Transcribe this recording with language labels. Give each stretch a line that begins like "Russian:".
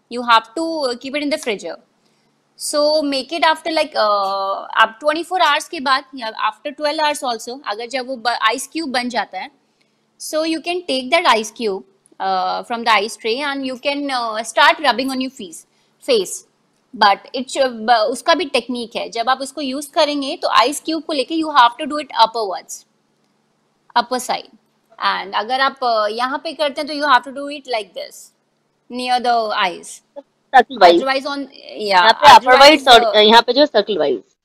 English: You have to keep it in the freezer. So make it after like आप 24 hours के बाद या after 12 hours also,
Hindi: अगर जब वो आइस क्यूब बन जाता है,
English: so you can take that ice cube from the ice tray and you can start rubbing on your face but
Hindi: उसका भी टेक्निक है। जब आप उसको यूज करेंगे तो आइस क्यूब को लेके
English: you have to do it upperwards, upper side, and
Hindi: अगर आप यहाँ पे करते हैं तो
English: you have to do it like this near the eyes, otherwise on
Hindi: यहाँ पे अपर वाइज और यहाँ पे जो सर्कल वाइज,